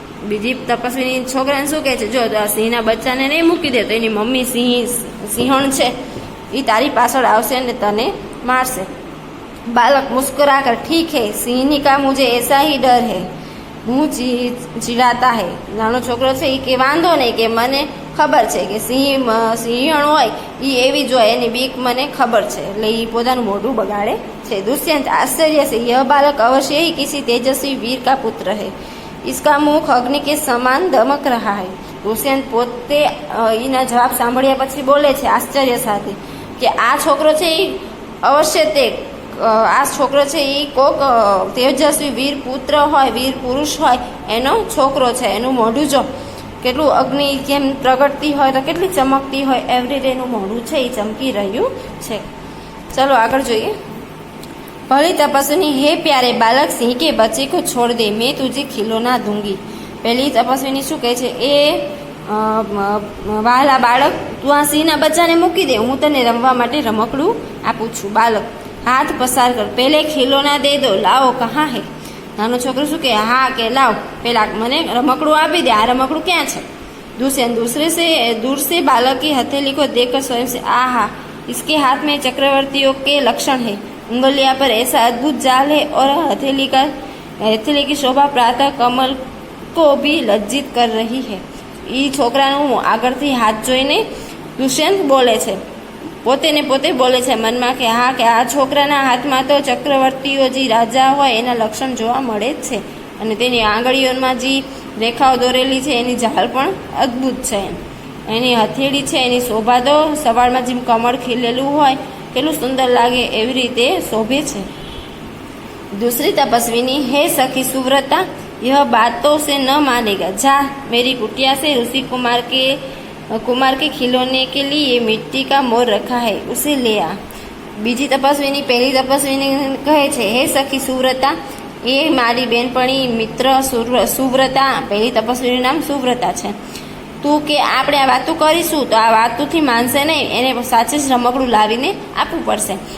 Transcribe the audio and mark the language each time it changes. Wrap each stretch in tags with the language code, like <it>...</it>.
<gu>બીજી તપસ્વીની છોકરાને શું કહે છે, જો આ સિંહના બચ્ચાને નહીં મૂકી દે તો એની મમ્મી સિંહણ છે એ તારી પાછળ આવશે ને તને મારશે।</gu> <hi>बालक मुस्कुरा कर, ठीक है सिंहनी का मुझे ऐसा ही डर है, હું ચીડાતા હે।</hi> <gu>નાનો છોકરો છે એ કે વાંધો નહીં, કે મને ખબર છે કે સિંહણ હોય એ એવી જ હોય, એની બીક મને ખબર છે, એટલે એ પોતાનું મોઢું બગાડે છે।</gu> <hi>दुष्यंत, आश्चर्य से यह बालक अवश्य ही किसी तेजस्वी वीर का पुत्र है, इसका मुख अग्नि के समान दमक रहा है।</hi> <gu>दुष्यंत પોતે એના જવાબ સાંભળ્યા પછી બોલે છે આશ્ચર્ય સાથે કે આ છોકરો છે એ અવશ્ય આ છોકરો છે એ કોક તેજસ્વી વીર પુત્ર હોય, વીર પુરુષ હોય એનો છોકરો છે। એનું મોઢું જો કેટલું અગ્નિ જેમ પ્રગટતી હોય તો કેટલી ચમકતી હોય, એવી રીતે એનું મોઢું છે એ ચમકી રહ્યું છે। ચલો આગળ જોઈએ।</gu> <hi>भली तपस्विनी, हे प्यारे बालक सिंह के बच्चे को छोड़ दे, मैं तुझे खिलौना दूंगी।</hi> <gu>पहली तपस्विनी શું કહે છે, એ વહાલા બાળક તું આ સિંહના બચ્ચાને મૂકી દે, હું તને રમવા માટે રમકડું આપું છું।</gu> <hi>બાલક, हाथ पसार कर, पहले खिलौना दे दो, लाओ कहाँ है।</hi> <gu>નાનો છોકરો શું કહે, હા કે લાવ પેલા મને રમકડું આપી દે, આ રમકડું ક્યાં છે।</gu> <hi>दूसरे दूर से बालक की हथेली को देखकर स्वयं से, आहा इसके हाथ में चक्रवर्तियों के लक्षण है, उंगलियां पर ऐसा अद्भुत जाल है और हथेली की शोभा प्रातः कमल को भी लज्जित कर रही है।</hi> <gu>એ છોકરાનું આગળથી હાથ જોઈને દુષ્યંત બોલે છે, પોતે ને પોતે બોલે છે મનમાં કે હા કે આ છોકરાના હાથમાં તો ચક્રવર્તીઓ જે રાજા હોય એના લક્ષણ જોવા મળે જ છે, અને તેની આંગળીઓમાં જે રેખાઓ દોરેલી છે એની ઝાલ પણ અદ્ભુત છે, એની હથેળી છે એની શોભા તો સવારમાં જેમ કમળ ખીલેલું હોય કેટલું સુંદર લાગે એવી રીતે શોભે છે।</gu> <hi>दूसरी तपस्विनी, हे सखी सुव्रता, यह बातों से न मानेगा, जा मेरी कुटिया से ऋषि कुमार के खिलौने के लिए मिट्टी का मोर रखा है, उसे ले आ।</hi> <gu>બીજી તપસ્વીની પહેલી તપસ્વીને કહે છે, હે સખી સુવ્રતા, એ મારી બેનપણી મિત્ર સુવ્રતા, પહેલી તપસ્વીનું નામ સુવ્રતા છે, તું કે આપણે આ વાતો કરીશું તો આ વાતોથી માનશે નહીં, એને સાચે જ રમકડું લાવીને આપવું પડશે।</gu>